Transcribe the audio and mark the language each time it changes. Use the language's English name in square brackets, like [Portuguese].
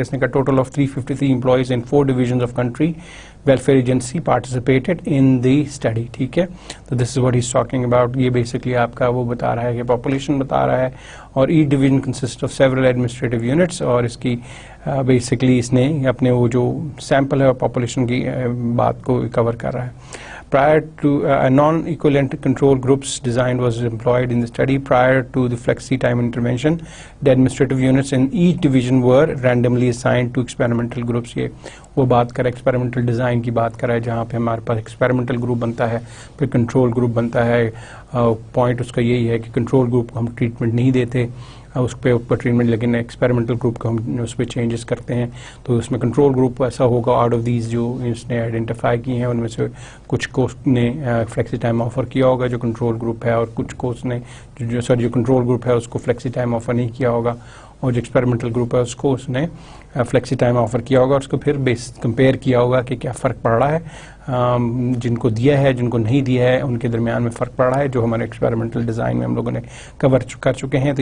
[Urdu] اس نے کہا [English] Total of 353 employees in 4 divisions of country welfare agency participated in the study. [Urdu] ٹھیک ہے. تو [English] This is what he is talking about. [Urdu] یہ basically آپ کا وہ بتا رہا ہے کہ پاپولیشن بتا رہا ہے اور [English] H division consist of several administrative units, [Urdu] اور اس کی بیسکلی اس نے اپنے وہ جو سیمپل ہے اور پاپولیشن کی بات کو کور کر رہا ہے. [English] Prior to non-equivalent control groups design was employed in the study. Prior to the flexi time intervention, the administrative units in each division were randomly assigned to experimental groups. [Urdu] یہ وہ بات کرا ایکسپیریمنٹل ڈیزائن کی بات کرا ہے جہاں پہ ہمارے پاس ایکسپیریمنٹل گروپ بنتا ہے, پھر کنٹرول گروپ بنتا ہے. پوائنٹ اس کا یہی ہے کہ کنٹرول گروپ کو ہم ٹریٹمنٹ نہیں دیتے اس پہ اوپر ٹریٹمنٹ, لیکن ایکسپیریمنٹل گروپ کو ہم اس پہ چینجز کرتے ہیں. تو اس میں کنٹرول گروپ ایسا ہوگا [English] out of these [Urdu] جو اس نے آئیڈینٹیفائی کی ہیں ان میں سے کچھ کو نے فلیکسی ٹائم آفر کیا ہوگا جو کنٹرول گروپ ہے, اور کچھ کو نے جو کنٹرول گروپ ہے اس کو فلیکسی ٹائم آفر نہیں کیا ہوگا, اور جو ایکسپیریمنٹل گروپ ہے اس کو اس نے فلیکسی ٹائم آفر کیا ہوگا. اور اس کو پھر کمپیئر کیا ہوگا کہ کیا فرق پڑ رہا ہے, جن کو دیا ہے جن کو نہیں دیا ہے ان کے درمیان میں فرق پڑ رہا ہے, جو ہمارے ایکسپیریمنٹل ڈیزائن میں ہم لوگوں نے کور کر چکے ہیں.